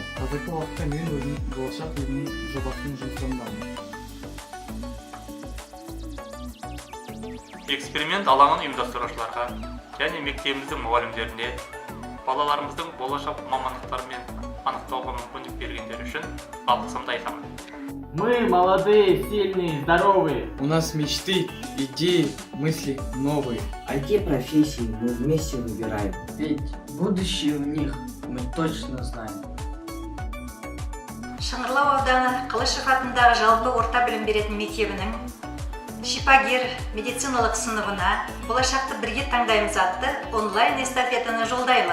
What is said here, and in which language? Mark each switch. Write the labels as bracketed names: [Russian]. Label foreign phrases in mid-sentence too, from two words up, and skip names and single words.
[Kazakh] Қазіргі уақытта мен өзім болашақ елінің жобасының жұмысындамын. Эксперимент алаңын ұйымдастырушыларға және мектебіміздің мұғалімдеріне балаларымыздың болашақ мамандықтарымен анықтауға мүмкіндік бергендері үшін алғысымды айтамын. [Russian] Мы молодые, сильные, здоровые. У нас мечты, идеи, мысли новые. IT-профессии мы вместе выбираем. Ведь будущее в них мы точно знаем. [Kazakh] Шыңғырлау ауданы Қылышев атындағы жалпы орта білім беретін мектебінің шипагер медициналық сыныбына болашақты бірге таңдаймыз атты онлайн эстафетаны жолдаймыз.